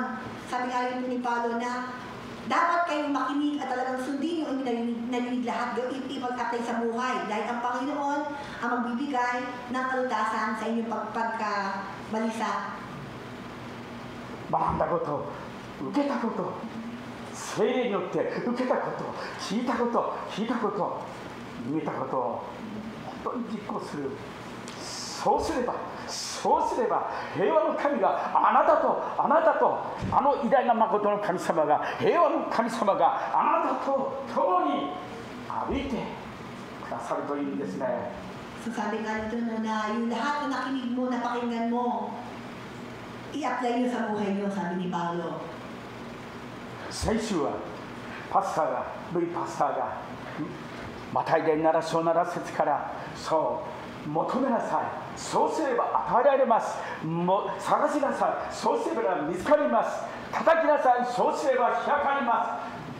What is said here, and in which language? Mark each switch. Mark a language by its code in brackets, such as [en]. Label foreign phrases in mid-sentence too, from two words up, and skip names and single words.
[tl] Sabi nga rin ni Paulo na dapat kayong makinig at talagang sundin yung narinig lahat. Ipag-apply sa buhay. Dahil ang Panginoon ang magbibigay ng kalutasan sa inyong pagkabalisa. [ja] 学んだこと、受けたこと、聖霊によって受けたこと、聞いたこと、見たことを本当に実行する。そうすれば平和の神があなたとあの偉大な誠の神様が、平和の神様があなたと共に歩いてくださるというんですね。 [tl] So sabi nga dito na yung lahat na nakinig mo, napakinggan mo, i-apply nyo sa buhay nyo, sabi ni Paulo. [ja] 先週はルイパスターがマタイで7章7節からそう求めなさい、そうすれば与えられます、探しなさい、そうすれば見つかります、叩きなさい、そうすれば開かれます。